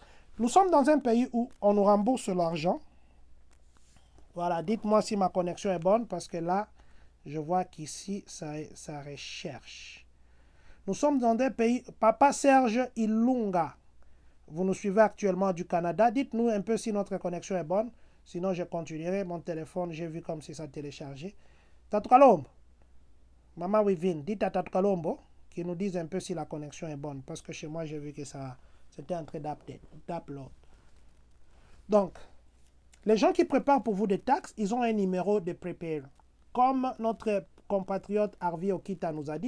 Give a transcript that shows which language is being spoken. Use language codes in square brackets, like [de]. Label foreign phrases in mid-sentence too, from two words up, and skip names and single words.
[fr] Nous sommes dans un pays où on nous rembourse l'argent. Voilà, dites-moi si ma connexion est bonne, parce que là, je vois qu'ici, ça recherche. Nous sommes dans un pays, Papa Serge Ilunga. Vous nous suivez actuellement du Canada. Dites-nous un peu si notre connexion est bonne. Sinon, je continuerai. Mon téléphone, j'ai vu comme si ça téléchargeait. Tatu Kalombo. Maman Wivine, dites à Tatu Kalombo qui nous dise un peu si la connexion est bonne. Parce que chez moi, j'ai vu que ça, c'était en train d'upload. Donc, les gens qui préparent pour vous des taxes, ils ont un numéro de prepare. Comme notre compatriote Harvey Okita nous a dit.